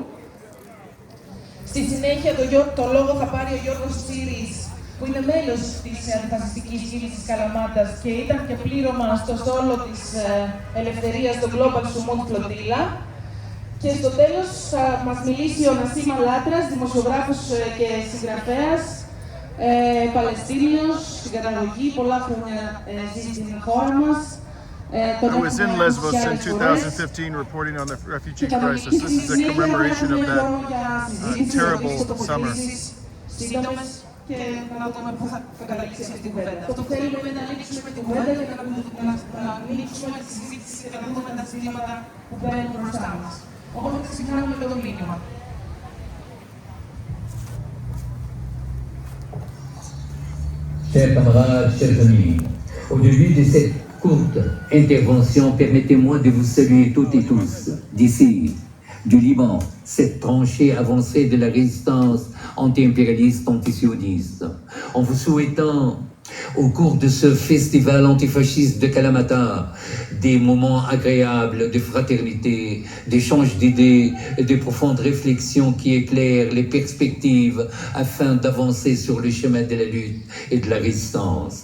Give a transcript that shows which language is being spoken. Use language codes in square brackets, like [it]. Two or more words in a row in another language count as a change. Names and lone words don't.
[el] Στη συνέχεια το λόγο θα πάρει ο Γιώργος Τσίρης, που είναι μέλος της αντιφασιστικής κίνησης Καλαμάτας και ήταν και πλήρωμα στο στόλο της ελευθερίας στο Global Sumut Flotilla. Και στο τέλος θα μας μιλήσει ο Νασίμα Λάτρας, δημοσιογράφος και συγγραφέας, Παλαιστίνιος, στην καταγωγή, πολλά χρόνια ζει στην χώρα μας. [en] I was in Lesvos in 2015 reporting on the refugee crisis. This is a commemoration of that terrible summer. [el] Και να δούμε πού θα καταλήξει αυτή την κουβέντα. Αυτό θέλουμε να ανοίξουμε την κουβέντα και να ανοίξουμε τη συζήτηση και να δούμε τα ζητήματα που μπαίνουν μπροστά μας. Οπότε ξεκινάμε με το μήνυμα. [fr] Chers camarades, chers amis, au début de cette courte intervention, permettez-moi de vous saluer toutes et tous d'ici, du Liban, cette tranchée avancée de la résistance anti-impérialiste, anti-sioniste, en vous souhaitant au cours de ce festival antifasciste de Kalamata des moments agréables de fraternité, d'échange d'idées et de profondes réflexions qui éclairent les perspectives afin d'avancer sur le chemin de la lutte et de la résistance.